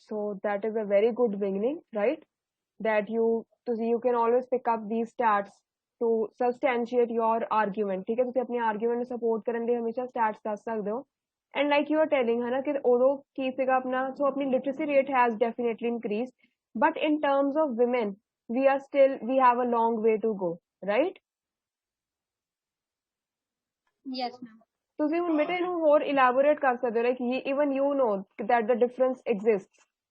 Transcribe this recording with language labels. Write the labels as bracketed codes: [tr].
[en] So that is a very good beginning, right? That you can always pick up these stats to substantiate your argument. [hi] ठीक है, [pa] ਤੁਸੀਂ ਆਪਣੀ argument ਨੂੰ support ਕਰਨ ਲਈ ਹਮੇਸ਼ਾ stats ਦੱਸ ਸਕਦੇ ਹੋ. [en] And like you are telling [pa] ਹੈ ਨਾ ਕਿ ਉਦੋਂ ਕੀ ਸੀਗਾ ਆਪਣਾ, [en] so ਆਪਣੀ literacy rate has definitely increased, but in terms of women, we have a long way to go, right? Yes ma'am. [pa] ਤੁਸੀਂ ਹੁਣ ਬੇਟਾ ਇਹਨੂੰ ਹੋਰ elaborate ਕਰ ਸਕਦੇ ਹੋ, [en] like even you know that the difference exists.